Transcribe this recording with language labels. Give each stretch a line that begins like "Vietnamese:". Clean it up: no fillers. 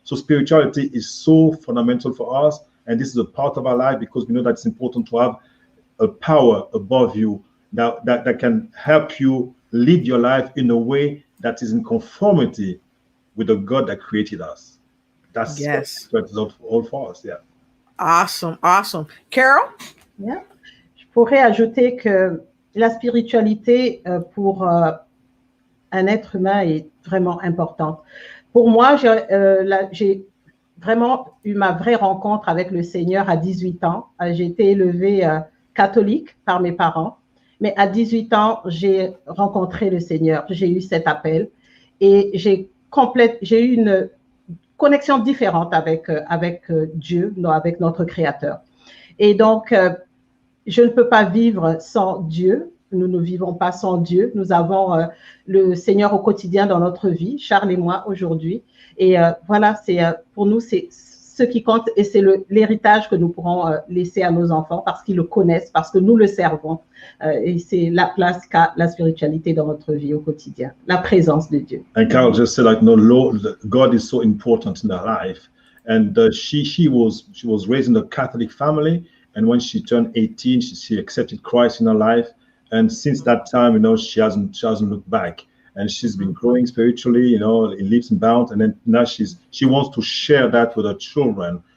English: So spirituality is so fundamental for us, and this is a part of our life, because we know that it's important to have a power above you that can help you lead your life in a way that is in conformity with the God that created us. That's what it's all for us. Yeah. Awesome. Carole? Yeah.
French: Je pourrais ajouter que la spiritualité pour un être humain est vraiment importante. Pour moi, j'ai vraiment eu ma vraie rencontre avec le Seigneur à 18 ans. J'ai été élevée catholique par mes parents, mais à 18 ans, j'ai rencontré le Seigneur. J'ai eu cet appel et j'ai eu une connexion différente avec Dieu, avec notre Créateur. Et donc, je ne peux pas vivre sans Dieu. Nous ne vivons pas sans Dieu. Nous avons le Seigneur au quotidien dans notre vie, Charles et moi aujourd'hui. Et voilà, pour nous, c'est ce qui compte et c'est l'héritage que nous pourrons laisser à nos enfants parce qu'ils le connaissent, parce que nous le servons. Et c'est la place qu'a la spiritualité dans notre vie au quotidien, la présence de Dieu.
English: And Carole just said, like, no, Lord, God is so important in her life. And she was raised in a Catholic family. And when she turned 18, she accepted Christ in her life. And since that time, she hasn't looked back. And she's been growing spiritually, in leaps and bounds. And then now she wants to share that with her children.